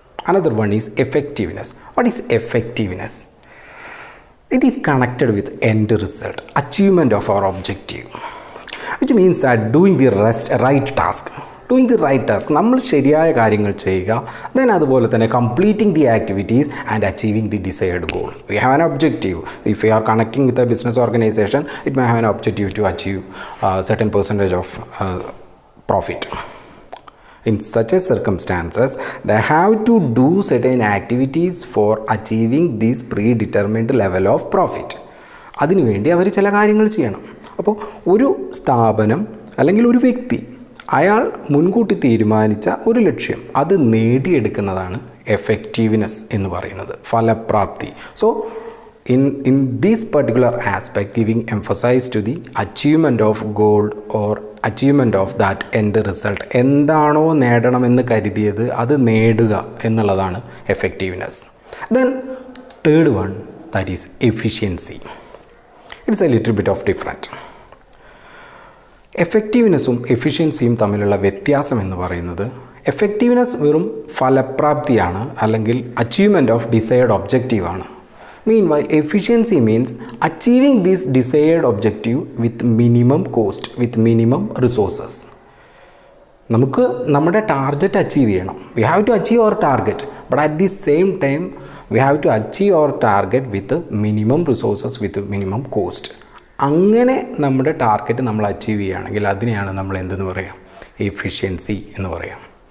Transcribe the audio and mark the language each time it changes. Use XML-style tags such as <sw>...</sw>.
<en>Another one is effectiveness. What is effectiveness? It is connected with end result, achievement of our objective, which means that doing the right task,</en> <ml>നമ്മൾ ശരിയായ കാര്യങ്ങൾ ചെയ്യുക, then അതുപോലെ തന്നെ</ml> <en>Completing the activities and achieving the desired goal. We have an objective. If you are connecting with a business organisation, it may have an objective to achieve certain percentage of profit. In such a circumstances, they have to do certain activities for achieving this predetermined level of profit.</en> <ml>അതിനുവേണ്ടി അവർ ചില കാര്യങ്ങൾ ചെയ്യണം. അപ്പോൾ ഒരു സ്ഥാപനം അല്ലെങ്കിൽ ഒരു വ്യക്തി അയാൾ മുൻകൂട്ടി തീരുമാനിച്ച ഒരു ലക്ഷ്യം അത് നേടിയെടുക്കുന്നതാണ് എഫക്റ്റീവ്നെസ് എന്ന് പറയുന്നത്, ഫലപ്രാപ്തി.</ml> <en>so in this particular aspect, giving emphasis to the achievement of goal or achievement of that end result,</en> <ml>എന്താണോ നേടണമെന്ന് കരുതിയത് അത് നേടുക എന്നുള്ളതാണ് effectiveness.</ml> <en>Then third one, that is efficiency. It's a little bit of different.</en> <ml>എഫക്റ്റീവ്നെസ്സും എഫിഷ്യൻസിയും തമ്മിലുള്ള വ്യത്യാസം എന്ന് പറയുന്നത്, effectiveness വെറും ഫലപ്രാപ്തിയാണ് അല്ലെങ്കിൽ</ml> <en>Achievement of desired ഒബ്ജക്റ്റീവാണ്. Meanwhile, efficiency means achieving this desired objective with minimum cost, with minimum resources.</en> <ml>നമുക്ക് നമ്മുടെ ടാർഗറ്റ് അച്ചീവ് ചെയ്യണം.</ml> <en>We have to achieve our target, but at the same time we have to achieve our target with minimum resources, with minimum cost.</en> <ml>അങ്ങനെ നമ്മുടെ target നമ്മൾ achieve ചെയ്യുകയാണെങ്കിൽ അതിനെയാണ് നമ്മൾ എന്തെന്ന് പറയാം, എഫിഷ്യൻസി എന്ന് പറയാം.</ml>